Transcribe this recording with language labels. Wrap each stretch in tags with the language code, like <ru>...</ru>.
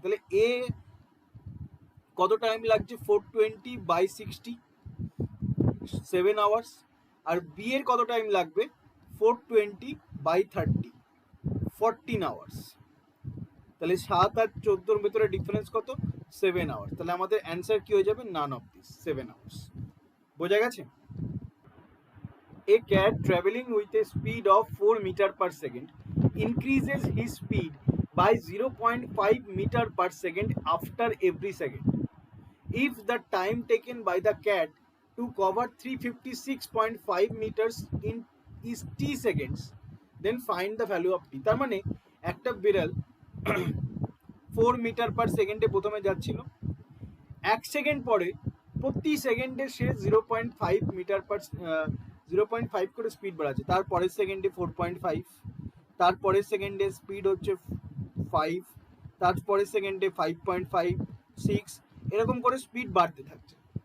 <bn>তাহলে এ কত টাইম লাগছে, 420 বাই 60, 7 আওয়ার্স। আর বি এর কত টাইম লাগবে, 420 বাই 30, 14 আওয়ার্স। তাহলে 7 আর 14 ভেতরে ডিফারেন্স কত, 7 আওয়ার্স। তাহলে আমাদের অ্যান্সার কি হয়ে যাবে,</bn> <en>none of this,</en> <bn>7 আওয়ার্স। বোঝা গেছে?</bn> <en>A cat traveling with a speed of 4 meter per second increases his speed by 0.5 meter per second after every second. If the time taken by the cat to cover 356.5 meters in is t seconds, then find the value of t।</en> <bn>তার মানে একটা বিড়াল 4 metre per সেকেন্ডে প্রথমে যাচ্ছিল, 1 second পরে প্রতি সেকেন্ডে সে 0.5 মিটার পার 0.5 করে স্পিড বাড়াচ্ছে। তারপরের সেকেন্ডে 4.5, তারপরের সেকেন্ডে স্পিড হচ্ছে 5, তারপরের সেকেন্ডে 5.5, 6, এরকম করে স্পিড বাড়তে থাকছে।</bn>